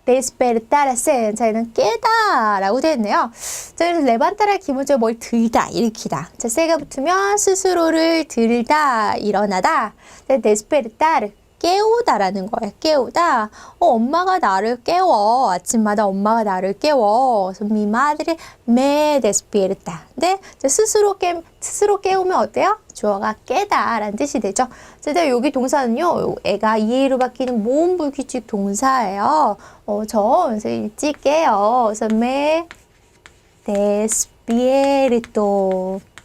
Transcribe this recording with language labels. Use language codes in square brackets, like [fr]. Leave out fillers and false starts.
[ko] despertarse 저희는 깨다 라고 되어 있네요. 자, 그래서 레반타라 기본적으로 뭘 들다, 일으키다. 자, 세가 붙으면 스스로를 들다, 일어나다. despertar 깨우다라는 거예요. 깨우다. 엄마가 나를 깨워. 아침마다 엄마가 나를 깨워. 그래서 [es] mi madre me despierta. [ko] 근데 스스로 깨우면 어때요? 주어가 깨다라는 뜻이 되죠. 자, 여기 동사는요. 애가 이해로 바뀌는 모음 불규칙 동사예요. 그래서 일찍 깨요. 그래서 [es] me despierto.